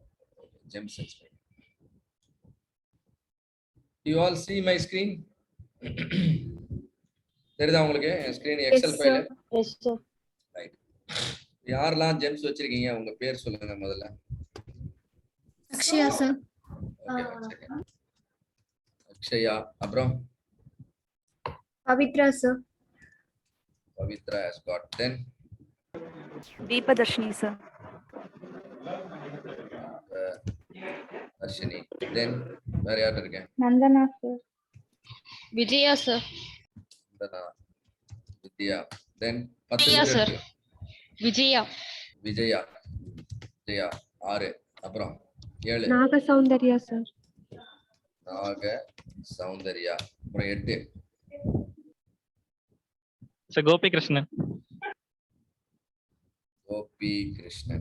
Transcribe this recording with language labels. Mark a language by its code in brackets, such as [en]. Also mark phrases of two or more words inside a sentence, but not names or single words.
[en] Okay, GEMS experiment. You all see my screen? [ta] தெரியுதா உங்களுக்கு என் [en] screen excel file? Yes sir. [ta] ரைட். யாரெல்லாம் ஜெம்ஸ் வச்சிருக்கீங்க உங்க பேர் சொல்லுங்க முதல்ல. [en] Akshaya sir. [ta] ஓகே, [en] one second. [ta] அக்ஷயா, அப்புறம் [en] Pavitra sir. Pavitra has got. Then Deepadarshini sir. Darshini. [ta] Then வேற யார் இருக்கேன்? [en] Nandana sir. Vijaya sir. Nandana, Vidya. Then Vijaya sir. Vijaya. [ta] விஜயா. விஜயா 6. அப்புறம் 7. [en] Naga Soundarya sir. [ta] நாக சௌந்தர்யா. அப்புறம் 8. [en] Sir, Gopi Krishnan. [ta] கோபி கிருஷ்ணன்.